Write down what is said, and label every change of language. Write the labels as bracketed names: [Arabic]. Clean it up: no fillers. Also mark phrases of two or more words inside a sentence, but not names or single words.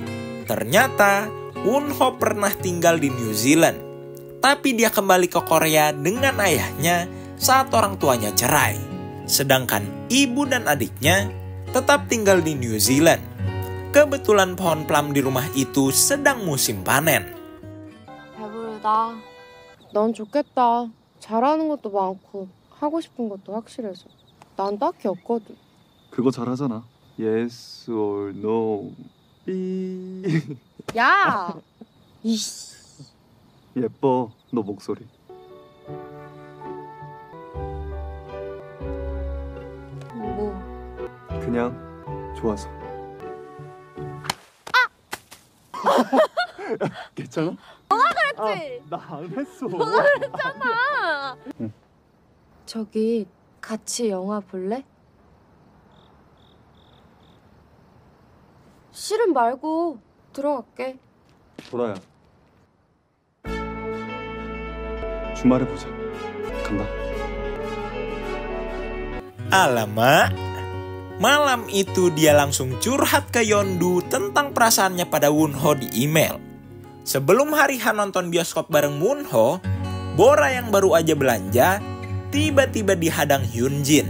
[Indonesian] Ternyata, Wonho pernah tinggal di New Zealand. Tapi dia kembali ke Korea dengan ayahnya saat orang tuanya cerai. Sedangkan ibu dan adiknya tetap tinggal di New Zealand. Kebetulan pohon plum di rumah itu sedang musim panen. [Korean] 배부르다. 넌 좋겠다. 잘하는 것도 많고 하고 싶은 것도 확실해서. 난 딱히 없거든. 그거 잘하잖아. [English] Yes or no. [Korean] 삐. 야! 이씨. 예뻐, 너 목소리. 뭐? 그냥 좋아서. 괜찮아? 너가 그랬지? 나 안 했어. 너가 그랬잖아. 응. 저기 같이 영화 볼래? 싫음 말고 들어갈게. 보라야. 주말에 보자. 간다. [Indonesian] Alamak. Malam itu dia langsung curhat ke Yeondu tentang perasaannya pada Wonho di email. Sebelum hari H nonton bioskop bareng Wonho, Bora yang baru aja belanja tiba-tiba dihadang Hyunjin.